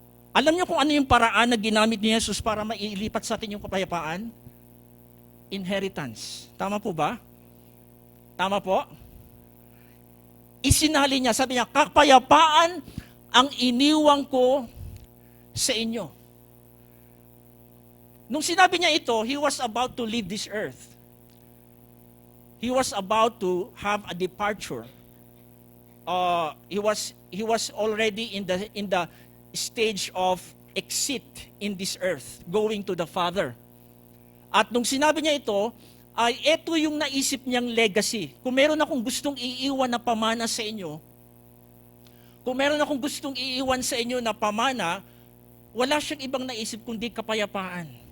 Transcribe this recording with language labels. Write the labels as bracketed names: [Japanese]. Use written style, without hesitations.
[Filipino] Alam niyo kung ano yung paraan na ginamit ni Jesus para mailipat sa atin yung kapayapaan? Inheritance. Tama po ba? Tama po? Isinali niya, sabi niya, kapayapaan ang iniwang ko sa inyo. [English] Nung sinabi niya ito, he was about to leave this earth. He was about to have a departure. He was already in the stage of exit in this earth, going to the Father. [Filipino] At nung sinabi niya ito, ay ito yung naisip niyang legacy. Kung meron akong gustong iiwan na pamana sa inyo, kung meron akong gustong iiwan sa inyo na pamana, wala siyang ibang naisip kundi kapayapaan.